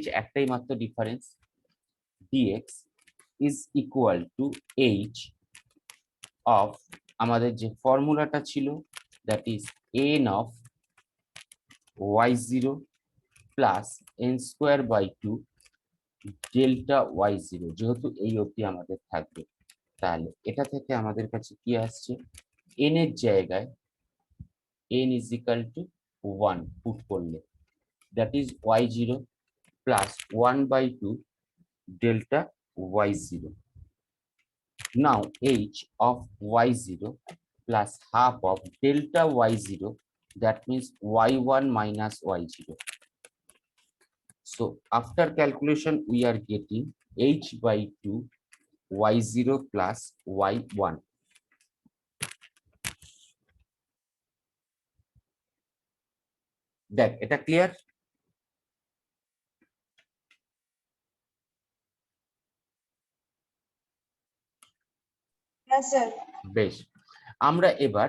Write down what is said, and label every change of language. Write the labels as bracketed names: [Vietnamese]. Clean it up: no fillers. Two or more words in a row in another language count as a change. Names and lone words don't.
[Bangla] একটাই মাত্র [English] difference, dx is equal to h of [Bangla] আমাদের যে ফর্মুলাটা ছিল, [English] that is n of y0 plus n square by 2 delta y0, [Bangla] যেহেতু এই অবধি আমাদের থাকবে। তাহলে এটা থেকে আমাদের কাছে কি আসছে? n এর জায়গায় [English] n is equal to 1 পুট করলে, that is y0 plus 1 by 2 delta y0. Now h of y0 plus half of delta y0, that means y1 minus y0. So after calculation we are getting h by 2 y0 plus y1. [Bangla] দেখ, এটা ক্লিয়ার? হ্যাঁ স্যার। বেশ, আমরা এবার